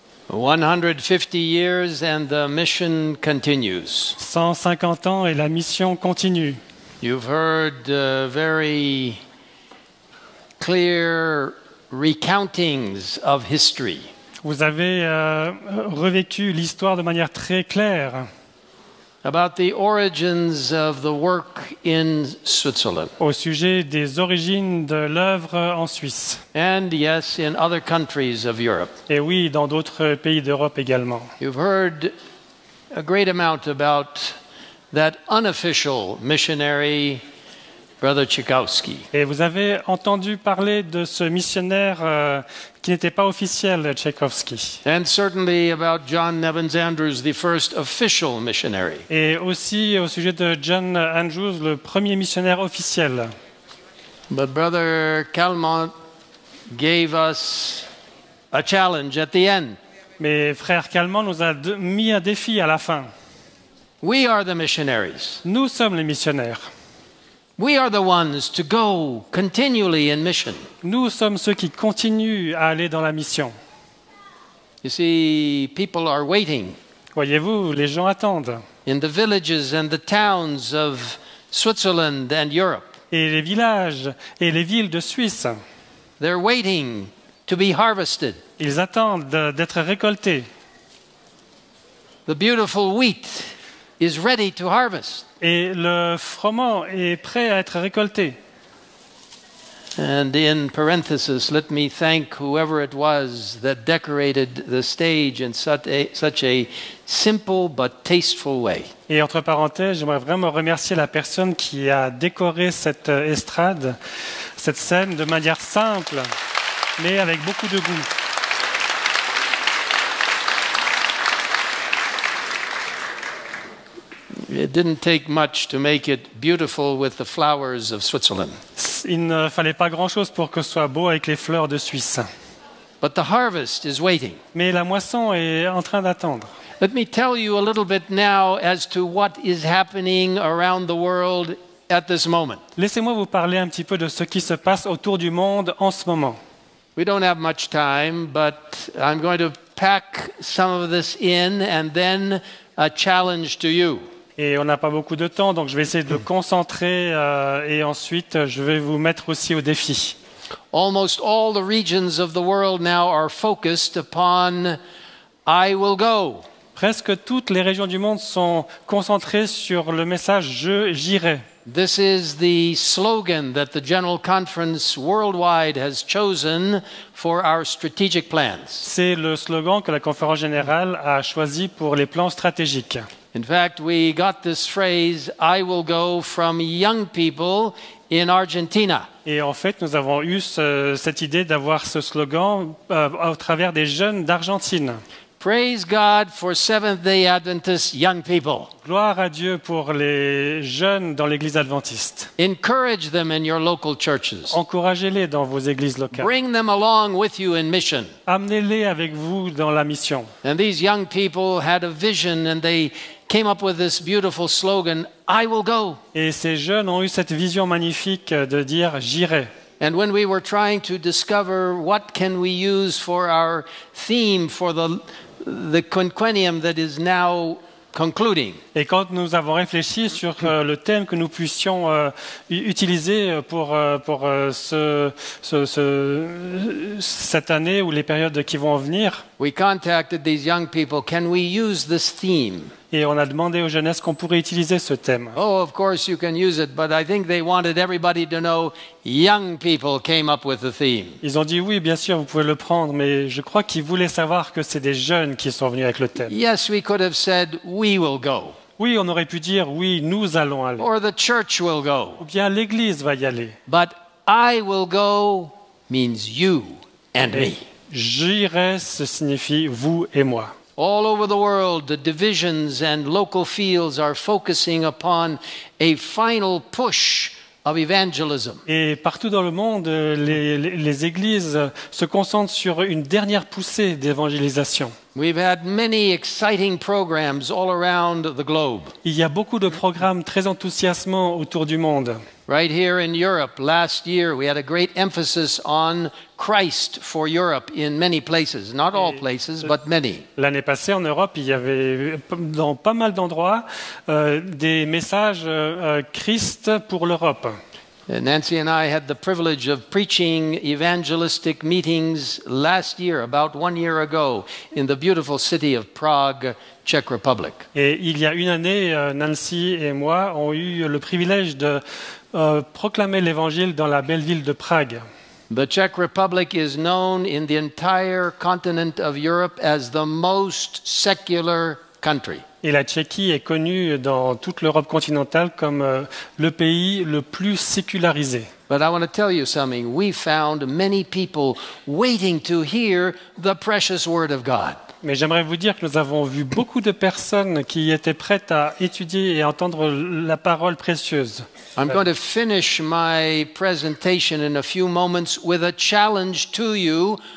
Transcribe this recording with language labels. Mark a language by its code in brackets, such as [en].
[en] 150 years and the mission continues. [fr] 150 ans et la mission continue. [en] You've heard very clear recountings of history. [fr] Vous avez revécu l'histoire de manière très claire [en] About the origins of the work in Switzerland. [fr] au sujet des origines de l'œuvre en Suisse. [en] And yes, in other countries of Europe. [fr] Et oui, dans d'autres pays d'Europe également. [en] You've heard a great amount about that unofficial missionary, Brother Tchaikovsky. [fr] Et vous avez entendu parler de ce missionnaire qui n'était pas officiel, Tchaïkovski. [en] And certainly about John Nevins Andrews, the first official missionary. [fr] Et aussi au sujet de John Andrews, le premier missionnaire officiel. [en] But Brother Calmont gave us a challenge at the end. [fr] Mais frère Calment nous a mis un défi à la fin. [en] We are the missionaries. [fr] Nous sommes les missionnaires. [en] We are the ones to go continually in mission. [fr] Nous sommes ceux qui continuent à aller dans la mission. [en] You see, people are waiting [fr] Voyez-vous, les gens attendent. [en] in the villages and the towns of Switzerland and Europe. [fr] Et les villages et les villes de Suisse, [en] They're waiting to be harvested. [fr] ils attendent d'être récoltés. [en] The beautiful wheat is ready to harvest. [fr] Et le froment est prêt à être récolté. [en] And in parenthesis, let me thank whoever it was that decorated the stage in such a simple but tasteful way. [fr] Et entre parenthèses, j'aimerais vraiment remercier la personne qui a décoré cette estrade, cette scène de manière simple, mais avec beaucoup de goût. [en] It didn't take much to make it beautiful with the flowers of Switzerland. [fr] Il ne fallait pas grand-chose pour que ce soit beau avec les fleurs de Suisse. [en] But the harvest is waiting. [fr] Mais la moisson est en train d'attendre. [en] Let me tell you a little bit now as to what is happening around the world at this moment. [fr] Laissez-moi vous parler un petit peu de ce qui se passe autour du monde en ce moment. [en] We don't have much time, but I'm going to pack some of this in and then a challenge to you. [fr] Et on n'a pas beaucoup de temps, donc je vais essayer de le concentrer et ensuite je vais vous mettre aussi au défi. [en] Almost all the regions of the world now are focused upon I will go. [fr] Presque toutes les régions du monde sont concentrées sur le message « j'irai ». [en] This is the slogan that the General Conference worldwide has chosen for our strategic plans. [fr] C'est le slogan que la conférence générale a choisi pour les plans stratégiques. [en] In fact, we got this phrase, I will go, from young people in Argentina. [fr] Et en fait, nous avons eu cette idée d'avoir ce slogan au travers des jeunes d'Argentine. [en] Praise God for Seventh-day Adventist young people. [fr] Gloire à Dieu pour les jeunes dans l'église adventiste. [en] Encourage them in your local churches. [fr] Encouragez-les dans vos églises locales. [en] Bring them along with you in mission. [fr] Amenez-les avec vous dans la mission. [en] And these young people had a vision and they came up with this beautiful slogan, I will go. [fr] Et ces jeunes ont eu cette vision magnifique de dire « j'irai ». [en] And when we were trying to discover what can we use for our theme for the quinquennium that is now concluding. [fr] Et quand nous avons réfléchi sur le thème que nous puissions utiliser pour cette année ou les périodes qui vont venir, [en] We contacted these young people, can we use this theme? [fr] et on a demandé aux jeunes est-ce qu'on pourrait utiliser ce thème. [en] Oh, of course you can use it, but I think they wanted everybody to know young people came up with the theme. [fr] Ils ont dit oui, bien sûr, vous pouvez le prendre, mais je crois qu'ils voulaient savoir que c'est des jeunes qui sont venus avec le thème. [en] Yes, we could have said, we will go, [fr] Oui, on aurait pu dire oui, nous allons aller, [en] or the church will go. [fr] ou bien l'Église va y aller. [en] But I will go means you and me. [fr] J'irai, ce signifie vous et moi. [en] All over the world, the divisions and local fields are focusing upon a final push of evangelism. [fr] Et partout dans le monde, les églises se concentrent sur une dernière poussée d'évangélisation. [en] We've had many exciting programs all around the globe. [fr] Il y a beaucoup de programmes très enthousiasmants autour du monde. [en] Right here in Europe, last year, we had a great emphasis on Christ for Europe in many places, not all places, but many. [fr] L'année passée, en Europe, il y avait dans pas mal d'endroits des messages Christ pour l'Europe. [en] Nancy and I had the privilege of preaching evangelistic meetings last year, about 1 year ago, in the beautiful city of Prague, Czech Republic. [fr] Et il y a une année, Nancy et moi ont eu le privilège de proclamer l'Évangile dans la belle ville de Prague. [en] The Czech Republic is known in the entire continent of Europe as the most secular country. [fr] Et la Tchéquie est connue dans toute l'Europe continentale comme le pays le plus sécularisé. [en] But I want to tell you something. We found many people waiting to hear the precious word of God. [fr] Mais j'aimerais vous dire que nous avons vu beaucoup de personnes qui étaient prêtes à étudier et à entendre la parole précieuse. [en] I'm going to finish my presentation in a few moments with a challenge to you.